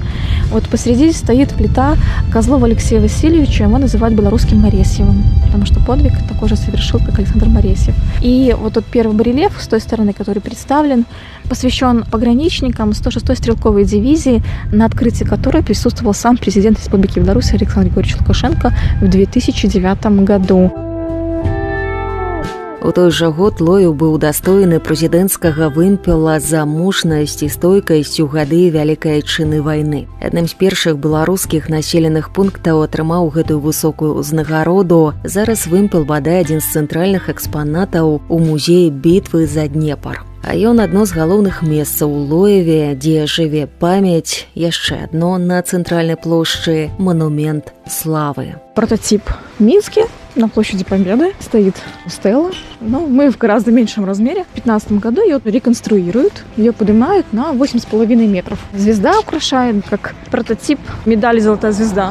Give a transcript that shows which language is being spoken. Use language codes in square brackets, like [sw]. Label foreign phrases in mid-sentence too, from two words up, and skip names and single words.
[ru] Вот посреди стоит плита Козлова Алексея Васильевича, его называют белорусским Моресьевым, потому что подвиг такой же совершил, как Александр Моресьев. И вот тот первый барельеф с той стороны, который представлен, посвящен пограничникам 106-й стрелковой дивизии, на открытии которой присутствовал сам президент Республики Беларусь Александр Григорьевич Лукашенко в 2009 году. [be] У той жа год Лоеў быў удастоены прэзідэнцкага вымпела за мужнасць і стойкасць у гады Вялікай Айчыннай вайны. Адным з першых беларускіх населеных пунктаў атрымаў гэтую высокую ўзнагароду. Зараз вымпел бадай адзін з цэнтральных экспанатаў у музеі «Бітвы за Днепр». А ён адно з галоўных месцаў у Лоеве, дзе жыве памяць, яшчэ адно на цэнтральнай плошчы монумент славы. [ru] Прототип в Минске на площади Победы стоит стела, но мы в гораздо меньшем размере. В 2015 году ее реконструируют, ее поднимают на 8,5 метров. Звезда украшает, как прототип медали «Золотая звезда».